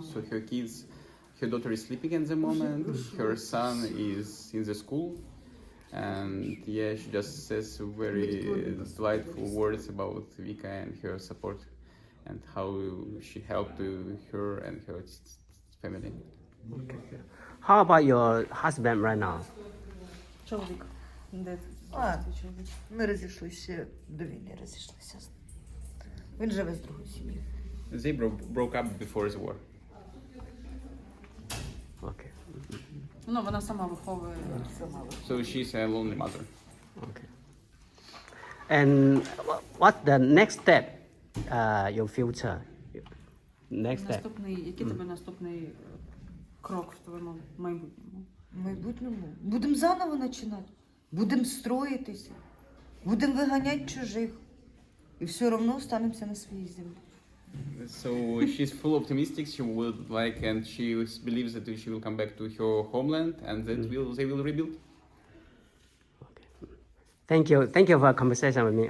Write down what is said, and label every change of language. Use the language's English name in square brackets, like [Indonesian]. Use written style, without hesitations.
[English] So her daughter is sleeping at the moment, her son is in the school, and yeah, she just says very delightful words about Vika and her support and how she helped her and her family. Okay. How about your husband right now? [Ukrainian] Чоловік. Де А. твій чоловік? Ми розійшлися до війни, розійшлися. Він живе з другою сім'єю. [English] They broke up before the war. Okay. [Ukrainian] Ну, вона сама виховує. [English] So she's a lonely mother. Okay. And what's the next step? Your future. Next step. [Ukrainian] Який тебе наступний крок в твоєму майбутньому? В майбутньому будемо заново починати. Будемо строїтися. Будемо виганяти чужих. І все одно останемося на своїй землі. [English] So she's full optimistic. She would like, and she believes that she will come back to her homeland, and that they will rebuild. Thank you for conversation with me.